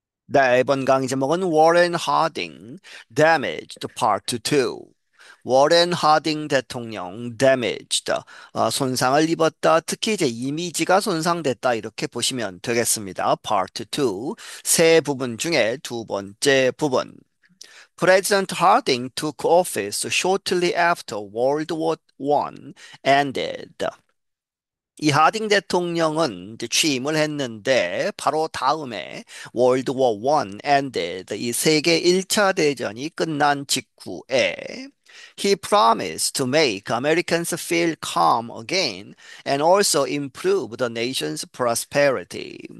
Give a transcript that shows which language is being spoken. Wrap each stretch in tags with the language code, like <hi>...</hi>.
<ko>네, 이번 강의 제목은 워렌 하딩, Damaged Part 2. 워렌 하딩 대통령, Damaged, 손상을 입었다. 특히 이제 이미지가 손상됐다. 이렇게 보시면 되겠습니다. Part 2, 세 부분 중에 두 번째 부분.</ko> <en>President Harding took office shortly after World War I ended.</en> <ko>이 하딩 대통령은 이제 취임을 했는데 바로 다음에 월드 워 원 ended 이 세계 1차 대전이 끝난 직후에</ko> <en>He promised to make Americans feel calm again and also improve the nation's prosperity.</en>